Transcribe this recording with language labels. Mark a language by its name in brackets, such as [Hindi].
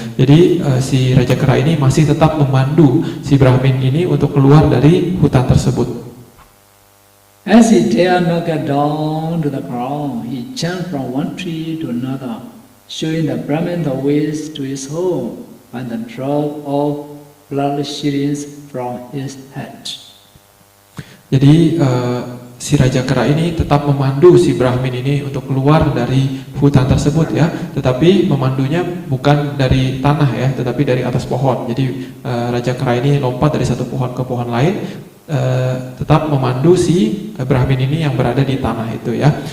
[Indonesian] Jadi si Raja Kera ini masih tetap memandu si Brahmin ini untuk keluar dari hutan tersebut. [English] As he dare not get down to the ground, he jumped from one tree to another, showing the Brahmin the ways to his home by the drop of blood shillings from his head. [Indonesian] Jadi si Raja Kera ini tetap memandu si Brahmin ini untuk keluar dari hutan tersebut ya, tetapi memandunya bukan dari tanah ya, tetapi dari atas pohon. Jadi Raja Kera ini lompat dari satu pohon ke pohon lain, tetap memandu si Brahmin ini yang berada di tanah itu ya.